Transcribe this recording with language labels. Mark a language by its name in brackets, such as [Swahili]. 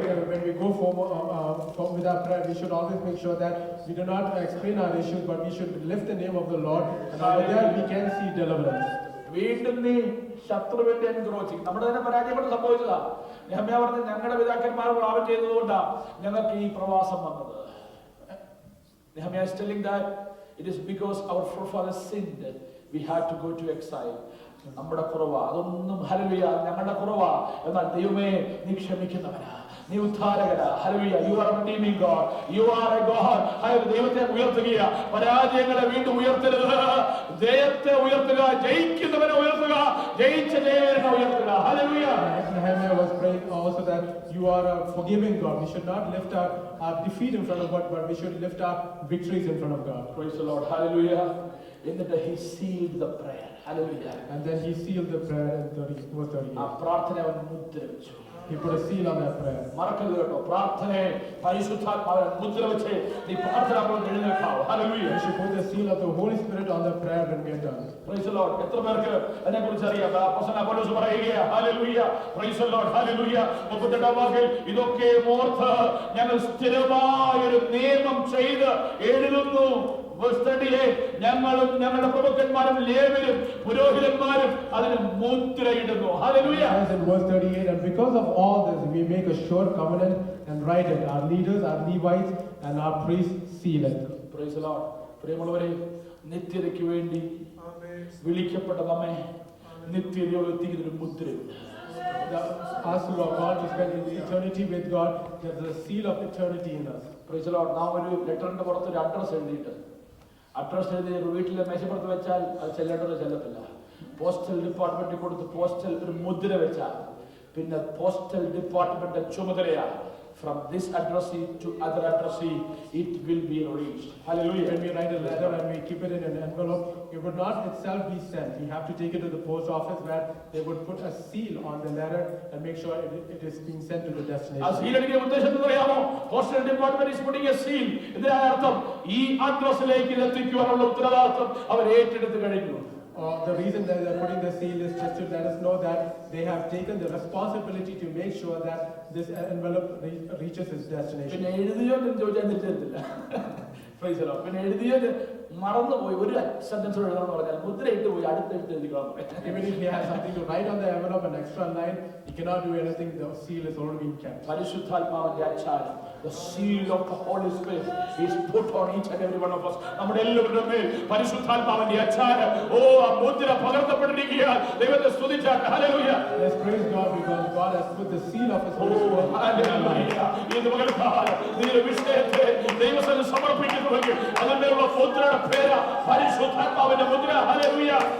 [English] When we go forward with our prayer, we should always make sure that we do not explain our issues, but we should lift the name of the Lord, and over there we can see deliverance. [Malayalam] വീണ്ടും നീ ശത്രുവിന്റെ എൻക്രോച്ചിങ് നമ്മുടെ തന്നെ പരാജയപ്പെട്ട് സംഭവിച്ചതാ. നെഹമ്യാ പറഞ്ഞു, ഞങ്ങളുടെ പിതാക്കന്മാർ പാപം ചെയ്തതുകൊണ്ടാ ഞങ്ങൾക്ക് ഈ പ്രവാസം വന്നത്. [English] Nehemiah is telling that it is because our forefathers sinned, we had to go to exile. [Malayalam] നമ്മുടെ കുറവാ, അതൊന്നും ഹല്ലേലൂയ ഞങ്ങളുടെ കുറവാ. എന്നാൽ ദൈവമേ നീ ക്ഷമിക്കുന്നവനാ, നീ ഉദ്ധാരകനാ. Hallelujah. [English] You are a redeeming God. You are a God. [Malayalam] ദൈവത്തെ ഉയർത്തുക, പരാജയങ്ങളെ വീണ്ടും ഉയർത്തരുത്. ജയത്തെ ഉയർത്തുക, ജയിക്കുന്നവനെ ഉയർത്തുക, ജയിച്ച ജയനെ ഉയർത്തുക. Hallelujah. [English] Nehemiah was praying also that you are a forgiving God. We should not lift our defeat in front of God, but we should lift our victories in front of God. Praise the Lord. Hallelujah. [Malayalam] എന്നിട്ട് [English] he sealed the prayer. Hallelujah. And then he sealed the prayer in verse 38. [Malayalam] ആ പ്രാർത്ഥന അവൻ മുദ്ര വെച്ചു. [English] He put a seal on that prayer. [Malayalam] മറക്കരുത് കേട്ടോ, പ്രാർത്ഥനയെ പരിശുദ്ധാത്മാവിനെ മുദ്ര വെച്ച് നീ പ്രാർത്ഥന എഴുന്നേൽക്കാവൂ. Hallelujah. [English] We should put the seal of the Holy Spirit on the prayer when we are done. Praise the Lord. [Malayalam] എത്ര പേർക്ക് അതിനെക്കുറിച്ച് അറിയാം? അപ്പോസ്തലൻ പൗലോസ് പറയുകയാ. Hallelujah. Praise the Lord. Hallelujah. 38 വാക്യം, ഇതൊക്കെ ഓർത്ത് ഞങ്ങൾ സ്ഥിരമായ ഒരു നിയമം ചെയ്ത് എഴുതുന്നു. Verse 38, ഞങ്ങളും ഞങ്ങളുടെ പ്രഭുക്കന്മാരും ലേവ്യരും പുരോഹിതന്മാരും അതിന് മുദ്രയിടുന്നു. Hallelujah. [English] As in verse 38, and because of all this, we make a sure covenant and write it. Our leaders, our Levites, and our priests seal it. Praise the Lord. [Malayalam] പ്രിയമുള്ളവരെ, നിത്യതയ്ക്ക് വേണ്ടി വിളിക്കപ്പെട്ട നമ്മെ നിത്യതയോട് എത്തിക്കുന്ന ഒരു മുദ്രയുണ്ട്. [English] Us who are called to spend eternity with God, there's a seal of eternity in us. Praise the Lord. [Malayalam] നാം ഒരു ലെറ്ററിന്റെ പുറത്ത് ഒരു address എഴുതിയിട്ട് അഡ്രസ് എഴുതി വീട്ടിലെ മേശപ്പുറത്ത് വെച്ചാൽ അത് ചെല്ലേണ്ടത് ചെല്ലത്തില്ല. പോസ്റ്റൽ ഡിപ്പാർട്ട്മെന്റിൽ കൊടുത്ത് പോസ്റ്റൽ ഒരു മുദ്ര വെച്ചാൽ പിന്നെ പോസ്റ്റൽ ഡിപ്പാർട്ട്മെന്റ് ചുമതലയാണ്. [English] From this addressee to other addressee, it will be reached. Hallelujah. When we write a letter and we keep it in an envelope, it would not itself be sent. We have to take it to the post office where they would put a seal on the letter and make sure it is being sent to the ആ destination. [Malayalam] Seal അടിക്കുന്ന ഉദ്ദേശം അറിയാമോ? Postal department [English] is putting a seal. [Malayalam] ഇതിന്റെ അർത്ഥം ഈ അഡ്രസ്സിലേക്ക് ഇത് എത്തിക്കുവാനുള്ള ഉത്തരവാദിത്വം അവർ ഏറ്റെടുത്ത് കഴിഞ്ഞു. [English] The reason that they are putting the seal is just to let us know that they have taken the responsibility to make sure that this envelope reaches its destination. [Malayalam] പിന്നെ എഴുതിയോ എന്ന് ചോദിച്ചാൽ തിരിച്ചെത്തില്ല. [English] Praise the Lord. [Malayalam] പിന്നെ എഴുതിയോ മറന്നുപോയി ഒരു sentence എഴുതണമെന്ന് പറഞ്ഞാൽ മുദ്രയിട്ട് പോയി അടുത്തെടുത്ത് എഴുതിക്കണം. [English] Even if he has something to write on the envelope, an extra line, he cannot do anything. The seal is already being kept. [Malayalam] പരിശുദ്ധാത്മാവിന്റെ അച്ചാരം, [English] the seal of the Holy Spirit is put on each and every one of us. [Malayalam] നമ്മുടെ എല്ലാവരുടെ മേൽ പരിശുദ്ധാത്മാവിന്റെ അച്ചാരം, ഓ ആ മുദ്ര പകർത്തപ്പെട്ടിരിക്കുകയാണ്. ദൈവത്തെ സ്തുതിച്ചാൽ hallelujah. [English] Let's praise God because God has put the seal of His Holy Spirit. [Malayalam] Hallelujah. ഈ പകൽക്കാലം നിന്റെ വിഷയത്തെ ദൈവസേന സമർപ്പിക്കുന്നുവെങ്കിൽ അതിന്മേലുള്ള മുദ്രയുടെ പേര് പരിശുദ്ധാത്മാവിന്റെ മുദ്ര. ഹല്ലേലൂയ.